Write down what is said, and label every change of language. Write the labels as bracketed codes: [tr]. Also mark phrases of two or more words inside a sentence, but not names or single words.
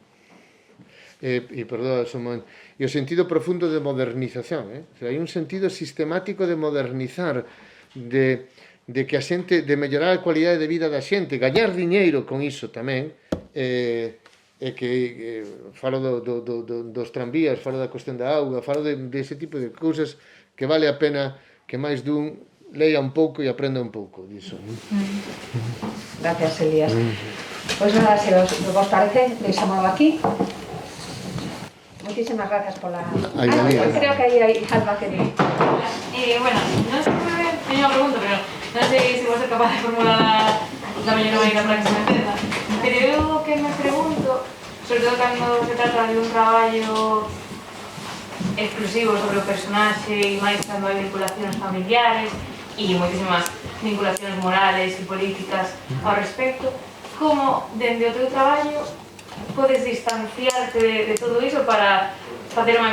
[gl] Perdón, e o sentido profundo de modernización, [es] o sea, [gl] hai un sentido sistemático de modernizar, de que a xente, de mellorar a cualidade de vida da xente, gañar diñeiro con iso tamén, que falo dos tranvías, falo da cuestión da auga, falo dese tipo de cousas que vale a pena que máis dun leia un pouco e aprenda un pouco diso. Gracias, Elías. Pois nada, se vos parece, deixámoslo aquí. [es] Muchísimas gracias por la... creo que ahí hay Alba que... Bueno, no sé muy bien, tenía una pregunta, pero no sé si voy a ser capaz de formular la mayor manera para que se me entienda. Pero yo que me pregunto, [gl] sobre todo cando se trata de un traballo exclusivo sobre o personaxe e máis cando hai vinculacións familiares e moitísimas vinculacións morales e políticas ao respecto, como dende o teu traballo podes distanciarte de todo iso para facer unha